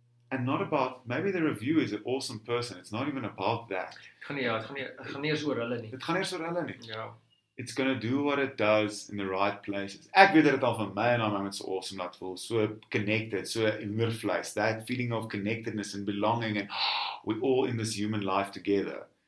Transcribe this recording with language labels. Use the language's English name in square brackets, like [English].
[English] And not about, maybe the reviewer is an awesome person. It's not even about that. [Afrikaans] Het gaan nie eers oor hulle nie. Dit gaan nie eers oor hulle nie. [English] It's going to do what it does in the right places. [Afrikaans] Ek weet dat dit al van my en aan my so awesome laat voel. [English] So connected, so hoendervleis. That feeling of connectedness and belonging and we're all in this human life together.